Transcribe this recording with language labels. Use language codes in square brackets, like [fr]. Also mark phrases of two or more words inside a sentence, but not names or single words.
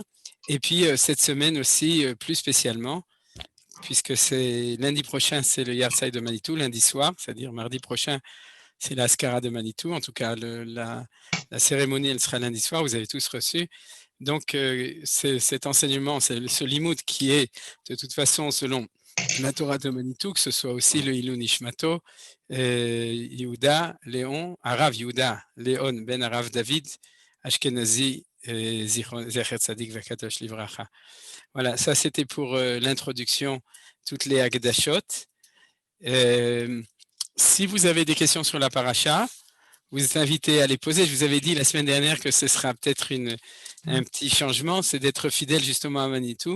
[fr] Et puis cette semaine aussi, plus spécialement, puisque c'est lundi prochain, c'est le Yahrzeit de Manitou, lundi soir, c'est-à-dire mardi prochain, c'est la Askara de Manitou. En tout cas, la cérémonie, elle sera lundi soir, vous avez tous reçu. Donc, cet enseignement, c'est ce limoud qui est, de toute façon, selon la Torah de Manitou, que ce soit aussi le [he] עילוי נשמתו, [fr] Yehuda, Léon, Arav Yehuda, Léon, Ben Arav David, Ashkenazi, [he] זכר צדיק וקדוש לברכה. [fr] Voilà, ça c'était pour l'introduction, toutes les Hagdashot. Si vous avez des questions sur la paracha, vous êtes invités à les poser. Je vous avais dit la semaine dernière que ce sera peut-être un petit changement, c'est d'être fidèle justement à Manitou.